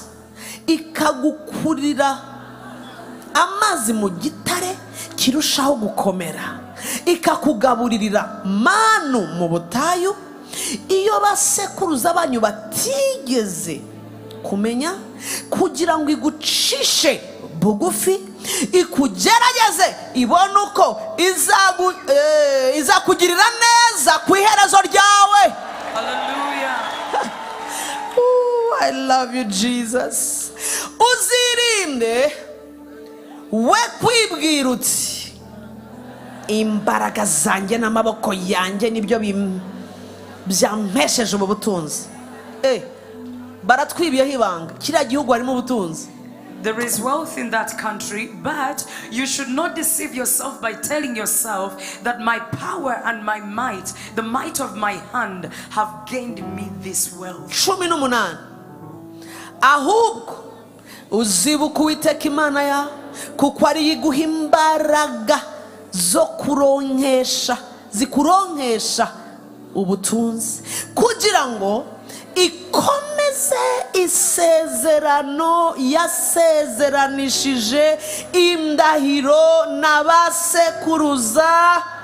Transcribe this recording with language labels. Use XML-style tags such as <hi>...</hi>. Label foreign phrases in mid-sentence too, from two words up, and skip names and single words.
<rw>ikagukurira amazi mu gitare kirushaho gukomera, ikakugaburirira manu mu butayu iyo basekuruza banyu batigeze kumenya, kugira ngo igucishe bugufi, ikugerageze ibone uko izakugirira neza ku iherezo ryawe.</rw> <en>Hallelujah. Ooh, I love you, Jesus.</en> <rw>Uzirinde we kwibwira uti imbaraga zanjye n'amaboko yanjye nibyo byampesheje ubu butunzi. Baratwibiyeho ibanga, kiriya gihugu harimo ubutunzi.</rw> <en>There is wealth in that country, but you should not deceive yourself by telling yourself that my power and my might, the might of my hand, have gained me this wealth.</en> <rw>18 ahubwo uzibuka Uwiteka Imana ya kuko ari iguha imbaraga zo kuronkesha zikuronkesha ubutunzi, kugira ngo ikomeze isezerano yasezeranishije indahiro n'abasekuruza,</rw>